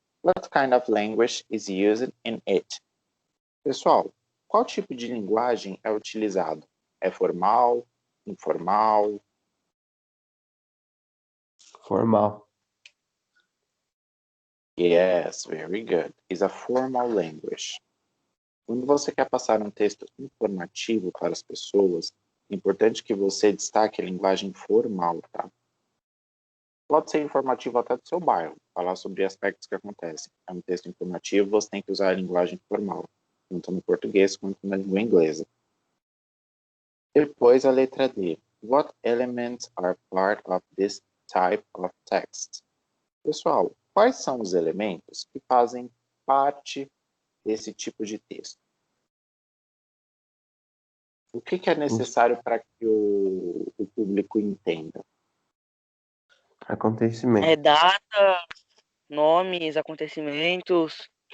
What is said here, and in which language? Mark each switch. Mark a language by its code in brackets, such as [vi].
[en] What kind of language is used in it? [pt] Pessoal, qual tipo de linguagem é utilizado? É formal, informal? Formal. [en] Yes, very good. Is a formal language. [pt] Quando você quer passar um texto informativo para as pessoas, é importante que você destaque a linguagem formal, tá? Pode ser informativo até do seu bairro, falar sobre aspectos que acontecem. É um texto informativo, você tem que usar a linguagem formal, tanto no português quanto na língua inglesa. Depois a letra D. [en] What elements are part of this type of text? [pt] Pessoal, quais são os elementos que fazem parte desse tipo de texto? O que é necessário para que o público entenda? Acontecimento. Data, nomes, acontecimentos.